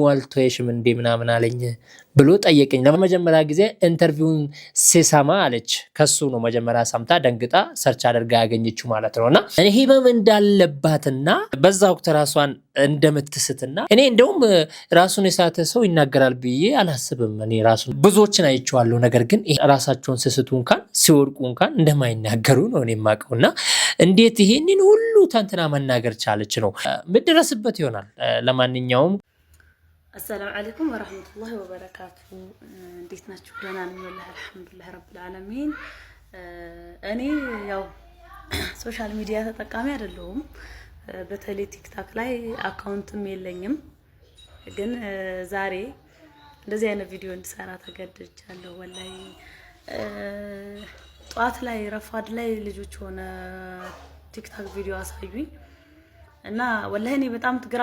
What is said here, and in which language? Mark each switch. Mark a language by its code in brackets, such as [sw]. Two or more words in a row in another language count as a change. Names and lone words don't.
[am] አልተወሽም እንዴ ምናምን አለኝ ብሎ ጠየቀኝ። ለመጀመሪያ ጊዜ ኢንተርቪውን ሲሰማ አለች ከሱ ነው መጀመሪያ ሰምታ ደንግጣ ሰርች አድርጋ ያገኘችው ማለት ነውና እኔ ህመም እንዳለባትና በዛ ወቅት ራሷን እንደምትስትና እኔ እንደውም ራሱን የሳተ ሰው ይናገራል ብዬ አላስብም። እኔ ራሱን ብዙዎችን አይቼዋለሁ። ነገር ግን ራሳቸውን ስስቱ እንኳን ሲወድቁ እንኳን እንደማይናገሩ ነው እኔ የማውቀውና እንዴት ይሄንን ሁሉ ተንትና መናገር ቻለች ነው ምድረስበት ይሆናል። ለማንኛውም [ar] السلام عليكم ورحمة الله وبركاته. [am] እንዴት ናችሁ? ደህና ነኝ [ar] والله الحمد لله رب العالمين። [am] እኔ ያው ሶሻል ሚዲያ ተጠቃሚ አይደለሁም። በተለይ ቲክታክ ላይ አካውንትም የለኝም። ግን ዛሬ እንደዚህ አይነት ቪዲዮ እንድሰራ ተገድጃለሁ። ወላሂ ጧት ላይ ረፋድ ላይ ልጆች ሆነ ቲክታክ ቪዲዮ አሳዩኝ እና ወላሂ እኔ በጣም ግራ